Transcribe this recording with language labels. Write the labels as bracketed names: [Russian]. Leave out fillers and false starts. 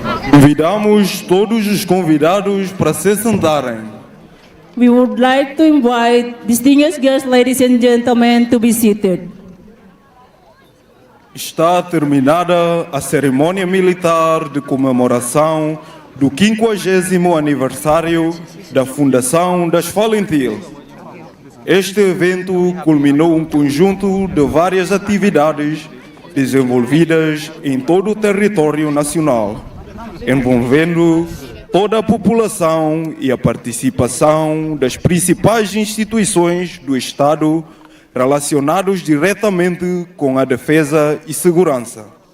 [Portuguese] Convidamos todos os convidados para se sentarem. [English] We would like to invite distinguished guests, ladies and gentlemen, to be seated. [Portuguese] Está terminada a cerimônia militar de comemoração do 50º aniversário da Fundação das Valentil. Este evento culminou um conjunto de várias atividades desenvolvidas em todo o território nacional, envolvendo toda a população e a participação das principais instituições do Estado relacionados diretamente com a defesa e segurança.